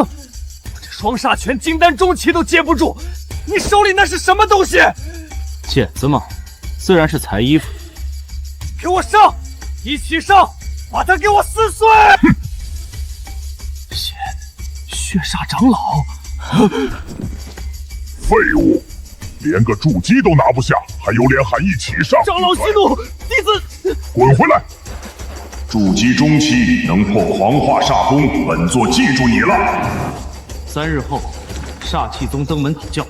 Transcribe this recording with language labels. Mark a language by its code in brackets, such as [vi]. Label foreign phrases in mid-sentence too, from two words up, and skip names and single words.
[zh] 我這雙煞拳金丹中期都接不住，你手裡那是什麼東西？剪子嘛，自然是裁衣服。給我上，一起上，把他給我撕碎！血煞長老，廢物，連個築基都拿不下，還有臉喊一起上？長老息怒，弟子滾回來！築基中期能破黃化煞功，本座記住你了。 3日後，煞氣宗登門討教。